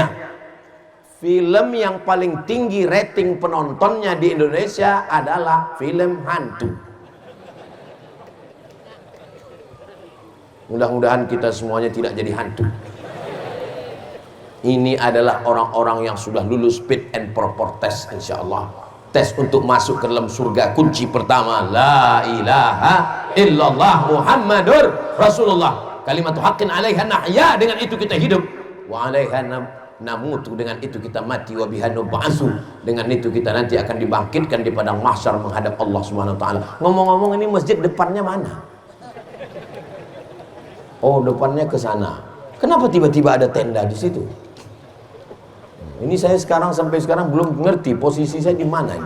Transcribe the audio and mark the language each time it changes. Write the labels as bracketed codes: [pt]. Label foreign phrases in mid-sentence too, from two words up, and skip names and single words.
[id] Film yang paling tinggi rating penontonnya di Indonesia adalah film hantu. Mudah-mudahan kita semuanya tidak jadi hantu. Ini adalah orang-orang yang sudah lulus [en] fit and proper test, [ar] إن شاء الله. [id] Tes untuk masuk ke dalam surga, kunci pertama [ar] لا إله إلا الله محمد رسول الله. كلمة حق عليها نحيا, [id] dengan itu kita hidup. [ar] وعليها نموت, [id] dengan itu kita mati. [ar] وبها نبعث, [id] dengan itu kita nanti akan dibangkitkan di padang mahsyar menghadap Allah [ar] سبحانه وتعالى. [id] Ngomong-ngomong, ini masjid depannya mana? Oh, depannya ke sana. Kenapa tiba-tiba ada tenda di situ? Ini saya sampai sekarang belum ngerti posisi saya di mana ini.